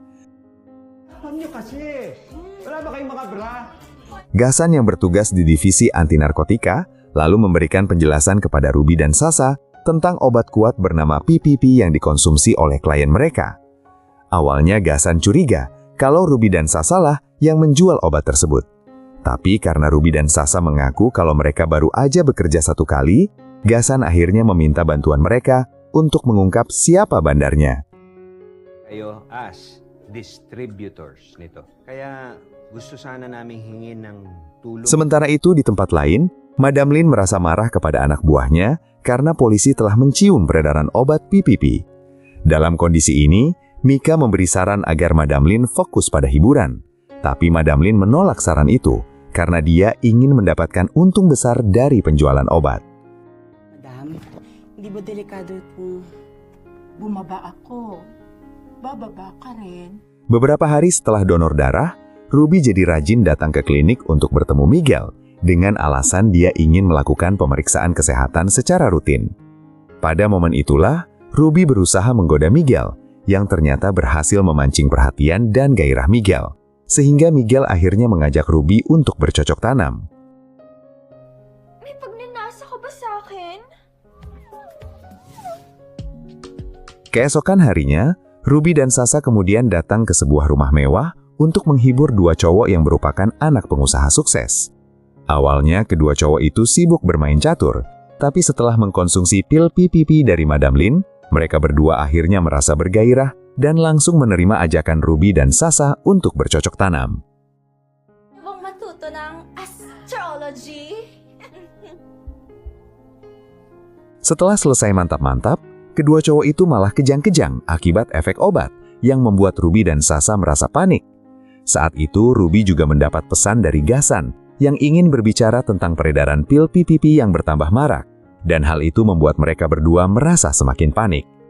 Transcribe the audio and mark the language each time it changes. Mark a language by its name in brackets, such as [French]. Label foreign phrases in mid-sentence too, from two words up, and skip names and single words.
[Indonesian] Gasan yang bertugas di divisi anti narkotika, lalu memberikan penjelasan kepada Ruby dan Sasa tentang obat kuat bernama PPP yang dikonsumsi oleh klien mereka. Awalnya Gasan curiga kalau Ruby dan Sasa lah yang menjual obat tersebut. Tapi karena Ruby dan Sasa mengaku kalau mereka baru aja bekerja satu kali, Gasan akhirnya meminta bantuan mereka untuk mengungkap siapa bandarnya. [Filipino] Kayo [English] as distributors [Filipino] nito. Kaya gusto sana namin hingin ng tulong. [Indonesian] Sementara itu di tempat lain, Madam Lin merasa marah kepada anak buahnya karena polisi telah mencium peredaran obat PPP. Dalam kondisi ini, Mika memberi saran agar Madam Lin fokus pada hiburan. Tapi Madam Lin menolak saran itu karena dia ingin mendapatkan untung besar dari penjualan obat. [Filipino] Madam, hindi ba delikado kung bumaba ako? Bababa ka rin. [Indonesian] Beberapa hari setelah donor darah, Ruby jadi rajin datang ke klinik untuk bertemu Miguel dengan alasan dia ingin melakukan pemeriksaan kesehatan secara rutin. Pada momen itulah, Ruby berusaha menggoda Miguel yang ternyata berhasil memancing perhatian dan gairah Miguel, sehingga Miguel akhirnya mengajak Ruby untuk bercocok tanam. [Filipino] May pagnanasa ka ba sa akin? [Indonesian] Keesokan harinya, Ruby dan Sasa kemudian datang ke sebuah rumah mewah untuk menghibur dua cowok yang merupakan anak pengusaha sukses. Awalnya, kedua cowok itu sibuk bermain catur, tapi setelah mengkonsumsi pil PPP dari Madam Lin, mereka berdua akhirnya merasa bergairah dan langsung menerima ajakan Ruby dan Sasa untuk bercocok tanam. [Filipino] Bang matuto ng astrology? [Indonesian] Setelah selesai mantap-mantap, kedua cowok itu malah kejang-kejang akibat efek obat yang membuat Ruby dan Sasa merasa panik. Saat itu, Ruby juga mendapat pesan dari Gasan yang ingin berbicara tentang peredaran pil PPP yang bertambah marak, dan hal itu membuat mereka berdua merasa semakin panik.